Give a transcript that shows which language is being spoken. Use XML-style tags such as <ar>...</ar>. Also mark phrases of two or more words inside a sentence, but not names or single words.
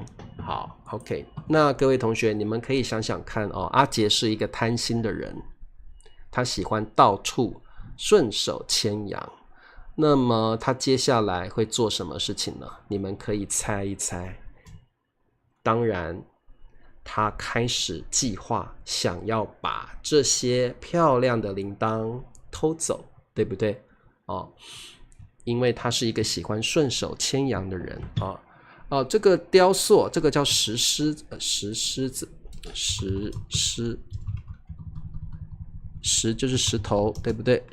<zh>好 ，OK， 那各位同學，你們可以想想看哦，阿杰是一個貪心的人，他喜歡到處順手牽羊。那麼他接下來會做什麼事情呢？你們可以猜一猜。當然，他開始計劃想要把這些漂亮的鈴鐺偷走，對不對？哦，因為他是一個喜歡順手牽羊的人啊。這個雕塑，這個叫石獅子，石就是石頭，對不對？</zh>